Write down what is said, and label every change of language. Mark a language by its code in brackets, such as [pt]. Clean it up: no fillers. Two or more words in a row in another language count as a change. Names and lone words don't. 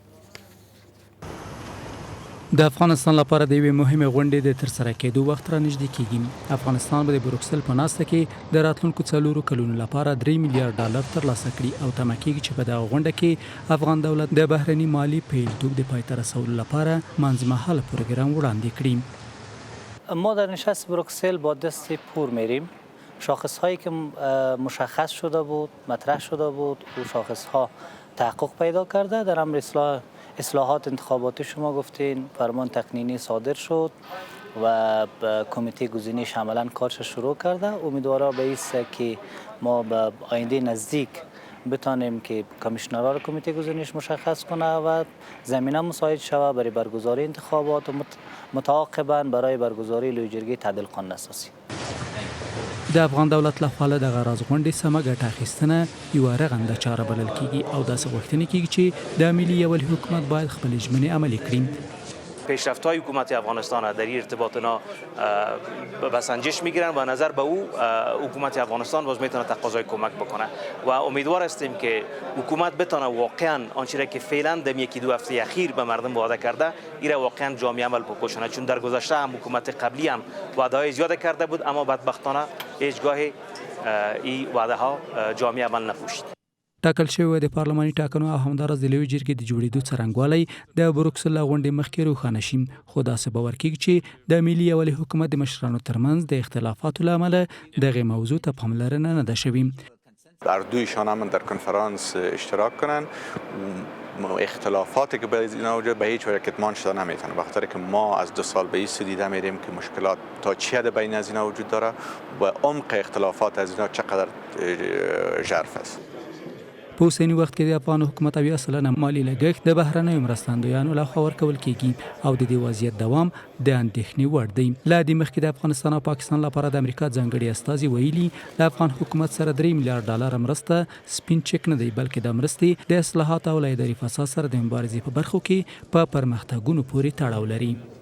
[ps] د افغانستان لپاره د یوې مهمې غونډې د ترسره کېدو وخت را نږدې کېږي. افغانستان به د بروکسل په ناسته کې د راتلونکو 4 کلونو لپاره 3 میلیارډ ډالر ترلاسه کړي او تمه کېږي چې په دغه غونډه کې افغان دولت د بهرني مالي پیلتوب د پای ته رسولو لپاره منځمهاله پروګرام وړاندې کړي. [fa] ما در نشست بروکسل با دست پر میریم. شاخص‌هایی که مشخص شده بود، مطرح شده بود، او شاخص‌ها تحقق پیدا کرده. در امر اصلاحات انتخاباتی شما گفتین فرمان تقنینی صادر شد و کمیته گزینش عملا کارش شروع کرده. امیدوارم به است که ما به آینده نزدیک بتانیم که کمیشنران کمیته گزینش مشخص کنه و زمینه مساعد شود برای برگزاری انتخابات و متعاقبا برای برگزاری لویجرگی تعدیل قانون اساسی. [ps] د افغان دولت لخوا له دغه راز غونډې سمه ګټه اخیستنه یوه رغنده چاره بلل کیږي او داسې غوښتنې کیږي چې د ملي یووالي حکومت باید خپلې ژمنې عملي کړي. [fa] پیشرفت‌های حکومت افغانستان در این ارتباط به سنجش میگیرن و نظر به او حکومت افغانستان باز میتونه تقاضای کمک بکنه و امیدوار هستیم که حکومت بتونه واقعا آنچه که فعلا در یکی دو هفته اخیر به مردم وعده کرده این واقعا جامع عمل بکنه، چون در گذشته هم حکومت قبلی هم وعده‌های زیاد کرده بود اما بدبختانه هیچگاه این وعده ها جامع عمل نپوشید. [ps] ټاکل شوی د پارلماني ټاکنو او همداراز د لویې جرګې د جوړېدو څرنګوالی د بروکسل له غونډې مخکې روښانه شي، خو داسې باور کېږي چې د ملي یووالي حکومت د مشرانو ترمنځ د اختلافاتو له امله دغې موضوع ته پاملرنه نه ده شوې. [fa] هر دویشان هم در کنفرانس اشتراک کنن. اختلافاتی که به اینا وجود به هیچ وجه کتمان شده نمیتونه، بخاطر که ما از 2 سال به این سو دیده میریم که مشکلات تا چه حد بین از اینا وجود داره و عمق اختلافات از اینا چقدر ژرف است. [ps] په اوسني وخت کې د افغان حکومت 80% مالی لګښت د بهرنیو مرستندویانو لخوا ورکول کیږي او د دې وضعیت دوام د اندېښنې وړ دی. له دې مخکې د افغانستان او پاکستان لپاره د امریکا ځانګړي استازي ویلي د افغان حکومت سره 3 میلیارډ ډالر مرسته سپین چک نه دی، بلکې د مرستې د اصلاحات او له اداري فساد سره د مبارزې په برخو کې په پرمختګونو پورې تړاو لري.